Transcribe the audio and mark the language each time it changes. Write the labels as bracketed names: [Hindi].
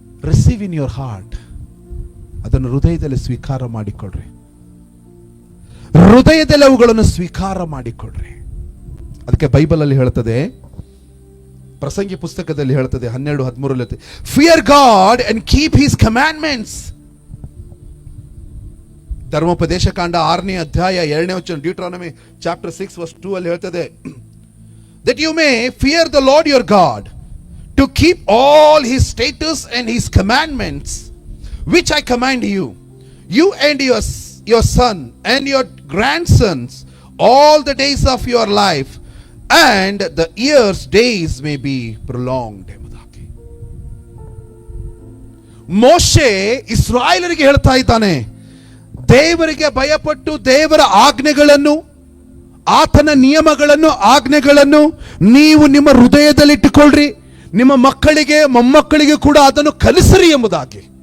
[English] Receive in your heart. [Kannada] ಅದನ್ನು ಹೃದಯದಲ್ಲಿ ಸ್ವೀಕಾರ ಮಾಡಿಕೊಳ್ಳ್ರಿ. ಹೃದಯದಲ್ಲಿ ಅವುಗಳನ್ನು ಸ್ವೀಕಾರ ಮಾಡಿಕೊಳ್ಳ್ರಿ. ಅದಕ್ಕೆ ಬೈಬಲ್ ಅಲ್ಲಿ ಹೇಳ್ತದೆ, ಪ್ರಸಂಗಿ ಪುಸ್ತಕದಲ್ಲಿ ಹೇಳ್ತದೆ 12:13, [English] Fear God and keep his commandments. [Kannada] ಧರ್ಮೋಪದೇಶ ಕಾಂಡ 6ನೇ ಅಧ್ಯಾಯ 2ನೇ ವಚನ, [English] Deuteronomy chapter 6 verse 2 [Kannada] ಅಲ್ಲಿ ಹೇಳ್ತದೆ, [English] that you may fear the Lord your God, to keep all his statutes and his commandments which I command you, you and your son and your grandsons all the days of your life, and the years days may be prolonged. [Kannada] ಎಂಬುದಾಗಿ ಮೋಶೆ ಇಸ್ರಾಯೇಲರಿಗೆ ಹೇಳ್ತಾ ಇದ್ದಾನೆ, ದೇವರಿಗೆ ಭಯಪಟ್ಟು ದೇವರ ಆಜ್ಞೆಗಳನ್ನು, ಆತನ ನಿಯಮಗಳನ್ನು, ಆಜ್ಞೆಗಳನ್ನು ನೀವು ನಿಮ್ಮ ಹೃದಯದಲ್ಲಿಟ್ಟುಕೊಳ್ಳ್ರಿ. ನಿಮ್ಮ ಮಕ್ಕಳಿಗೆ ಮೊಮ್ಮಕ್ಕಳಿಗೆ ಕೂಡ ಅದನ್ನು ಕಲಿಸಿರಿ ಎಂಬುದಾಗಿ.